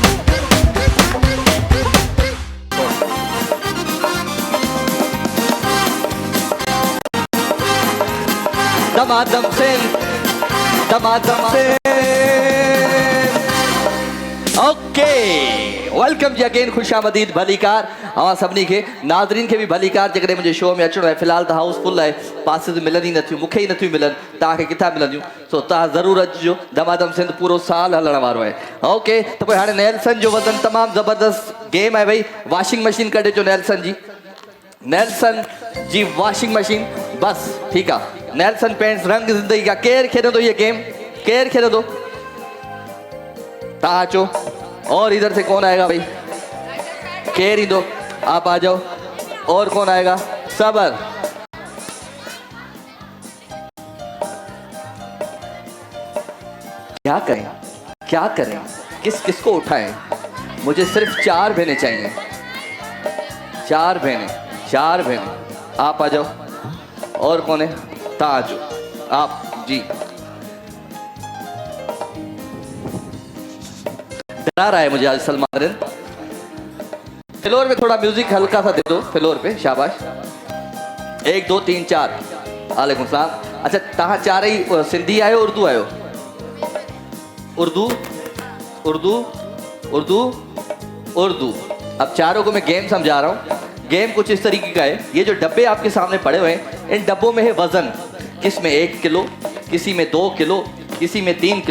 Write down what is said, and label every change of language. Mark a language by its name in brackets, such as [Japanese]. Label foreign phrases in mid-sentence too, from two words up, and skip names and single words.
[Urdu] دمادم سے [English] okay, welcome [Urdu] جی اگین، خوش آمدید, [Sindhi] भलीकार अवां सभिनी खे, नाज़रीन खे बि भलीकार। जेकॾहिं मुंहिंजे शो में अचिणो आहे, फ़िलहाल त हाउस फुल आहे, पासे त मिलनि ई नथियूं, मूंखे ई नथियूं मिलनि, तव्हांखे किथां मिलंदियूं? सो तव्हां ज़रूरु अचिजो, दमादम सिंध पूरो साल हलण वारो आहे। ओके, त पोइ हाणे नेल्सन जो वज़न तमामु ज़बरदस्त गेम आहे भाई। [English] washing machine [Sindhi] कढे अचो नेल्सन जी [English] washing machine, [Sindhi] बस ठीकु आहे। [Urdu] نیلسن پینٹس رنگ زندگی کا. [Sindhi] केरु खेॾंदो ये गेम? केरु खेॾंदो? तव्हां अचो। [Urdu] اور ادھر سے کون آئے گا بھائی؟ کیر ہی دو، آپ آ جاؤ. اور کون آئے گا؟ صبر۔ کیا کریں، کس کو اٹھائیں? مجھے صرف 4 بہنیں چاہئیں، 4 بہنیں. آپ آ جاؤ۔ اور کون ہے؟ تاج، آپ جی. ڈرا رہا ہے مجھے آج سلمان رن. فلور پے تھوڑا میوزک ہلکا سا دے دو، فلور پے، شاباش. [Arabic] 1 2 3 4। وعليكم سلام. [Urdu] اچھا, [Sindhi] तव्हां 4 ही सिंधी आयो, उर्दू आयो? [Urdu] اردو. اب چاروں کو میں گیم سمجھا رہا ہوں۔ گیم کچھ اس طریقے کا ہے، یہ جو ڈبے آپ کے سامنے پڑے ہوئے ہیں، ان ڈبوں میں ہے وزن. کسمیں 1 کلو، کسی میں 2 کلو، کسی میں 3 کلو.